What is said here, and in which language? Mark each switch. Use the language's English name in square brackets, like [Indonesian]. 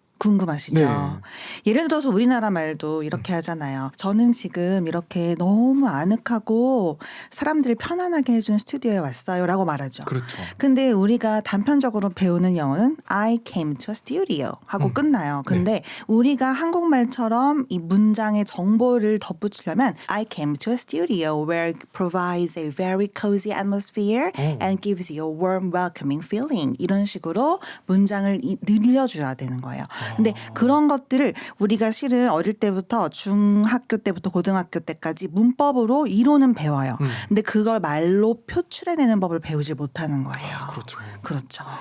[Korean] 궁금하시죠? 네. 예를 들어서 우리나라 말도 이렇게 하잖아요. 저는 지금 이렇게 너무 아늑하고 사람들을 편안하게 해준 스튜디오에 왔어요 라고 말하죠. 그렇죠. 근데 우리가 단편적으로 배우는 영어는 [English] I came to a studio [Korean] 하고 끝나요. 근데 우리가 한국말처럼 이 문장의 정보를 덧붙이려면 [English] I came to a studio where it provides a very cozy atmosphere and gives you a warm welcoming feeling. [Korean] 이런 식으로 문장을 늘려줘야 되는 거예요. 근데 그런 것들을 우리가 실은 어릴 때부터 중학교 때부터 고등학교 때까지 문법으로 이론은 배워요. 근데 그걸 말로 표출해내는 법을 배우지 못하는 거예요. 그렇죠. 그렇죠.